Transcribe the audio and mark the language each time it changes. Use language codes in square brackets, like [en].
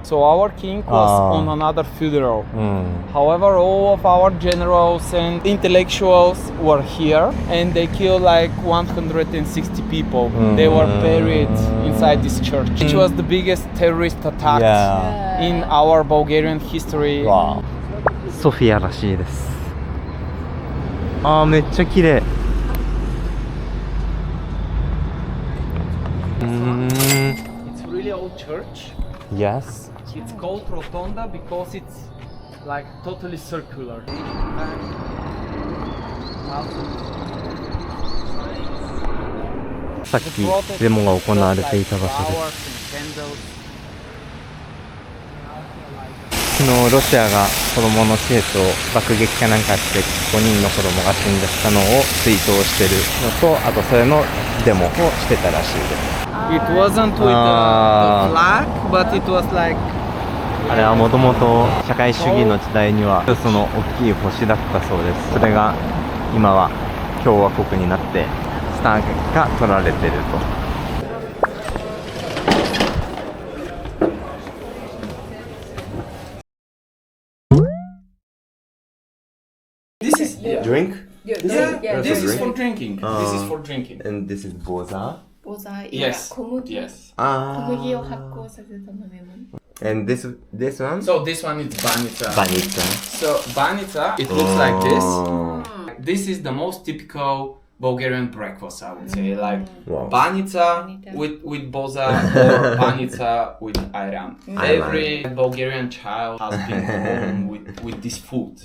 [en] So our king was on another funeral. However, all of our generals and intellectuals were here and they killed like 160 people. They were buried inside this church, which was the biggest terrorist attack Yeah. in our Bulgarian history. [ja] わあソフィアらしいです。あーめっちゃ綺麗。 [en] It's really old church. Yes. It's called Rotonda because it's like totally circular. [ja] さっきデモが行われていた場所です。昨日ロシアが子供の施設を爆撃かなんかして5人の子供が死んでたのを追悼してるのと、あとそれのデモをしてたらしいです。 [en] It wasn't with the flag, but it was like [ja] あれはもともと社会主義の時代にはその大きい星だったそうです。それが今は共和国になってスターが取られてると。 [en] this is Drink? yeah, this is for drinking. This is for drinking. And this is boza? [ja] ボザイ [en] Yes. [ja] 小麦 [en] Yes. [ja] 小麦を発酵させた飲み物 [en] And this one? So this one is banitsa. Banitsa. So banitsa, it looks like this. This is the most typical Bulgarian breakfast, I would say. Like Wow. banitsa with boza or banitsa with ayran. Every Bulgarian child has been born with this food.